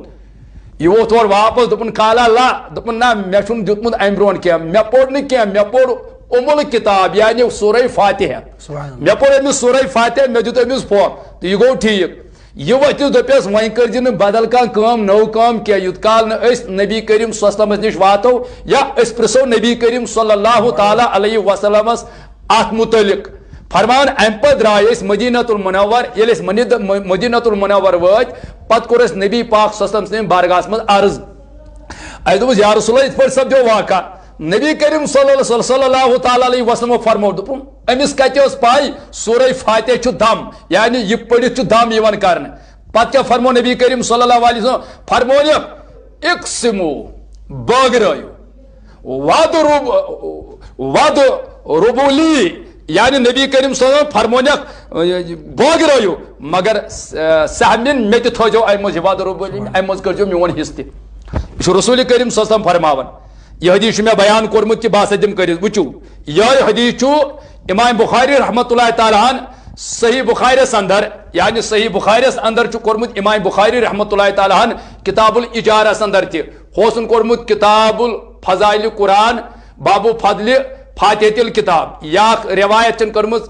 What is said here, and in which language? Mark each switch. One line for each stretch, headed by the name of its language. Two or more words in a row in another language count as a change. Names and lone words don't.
Kashmiri: یہِ ووت اورٕ واپس دوٚپُن کالا لا دوٚپُن نہ مےٚ چھُنہٕ دیُتمُت امہِ برونٛٹھ کینٛہہ مےٚ پوٚر نہٕ کینٛہہ مےٚ پوٚر امول کتاب یعنی سورہ فاتحہ مے پور امس سورہ فاتحہ مے دیت امس پھوک تو یہ گو ٹھیک یہ وتھس دپس وۄنۍ کٔرزِ بدل کانٛہہ نو کٲم کینٛہہ یوت کال نبی کریم
Arabic: صلی اللہ علیہ وسلم
Kashmiri: نش واتو یا پرسو نبی کریم
Arabic: صلی اللہ تعالی علیہ وسلمس
Kashmiri: ات متعلق فرمان ام پہ درائے مدینۃ المنور ییٚلہِ مدینۃ المنور وٲتۍ پتہٕ کوٚر اسہِ نبی پاک
Arabic: صلی اللہ علیہ وسلم
Kashmiri: بارگاہس منٛز عرض اسہِ دوٚپُس یا رسول اللہ یِتھ پٲٹھۍ سپدیو واقعہ نبی کریم
Arabic: صلی اللہ تعالی علیہ وسلم
Kashmiri: فرمو دوٚپُن أمِس کتہِ ٲس پاے سورہ فاتحہ چھُ دم یعنی یہِ پٔرِتھ چھُ دم یِوان کرنہٕ پتہٕ کیٛاہ فرمو نبی کریم
Arabic: صلی اللہ علیہ وسلم
Kashmiri: فرمونکھ اقسمو بٲگرٲیِو وَد ربولی یعنی نبی کریم
Arabic: صلی اللہ علیہ وسلم
Kashmiri: فرمونکھ بٲگرٲیِو مگر سہمن مےٚ تہِ تھٲیزیو امہِ منٛز وَد ربولی امہِ منٛز کٔرزیو میون حصہٕ تہِ یہِ چھُ رسول کریم
Arabic: صلی اللہ علیہ وسلم
Kashmiri: فرماوان یہ حدیث چھُ مےٚ بیان کوٚرمُت کہِ بہٕ ہسا دِمہٕ کٔرِتھ وٕچھِو یِہوٚے حدیث چھُ امام بخاری
Arabic: رحمۃ اللہ تعالیٰ
Kashmiri: ہن صحیح بخاریس اندر یعنی صحیح بخاریس اندر چھُ کوٚرمُت امام بخاری
Arabic: رحمۃ اللہ تعالیٰ
Kashmiri: ہن کتاب الاجارس اندر تہِ ہوسن کوٚرمُت
Arabic: کتاب الفضائل قرآن بابو فضل فاتحۃ الکتاب
Kashmiri: یا روایت چھن کٔرمٕژ